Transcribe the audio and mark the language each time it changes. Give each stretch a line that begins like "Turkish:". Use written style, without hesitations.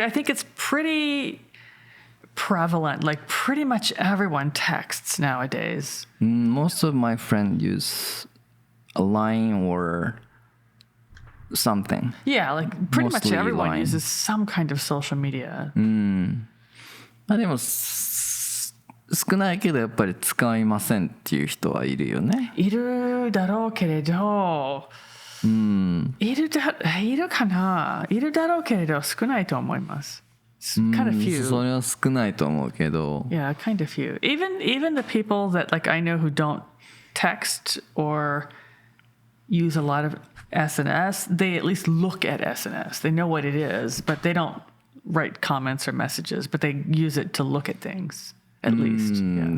English: I think it's pretty prevalent. Like pretty much everyone texts nowadays. Most of my friends use a line or something. Yeah, like pretty much Mostly everyone Line. uses some kind of social media.
Japanese: まあでも少ないけどやっぱり使いませんっていう人はいるよね。いるだろうけれど、いるかな？いるだろうけれど少ないと思います。
English: Kind of few.
Japanese: それは少ないと思うけど。
English: Yeah, kind of few. Even the people that like I know who don't text or use a lot of SNS, they at least look at SNS. They know what it is, but they don't write comments or messages, but they use it to look at things. At least. Yeah.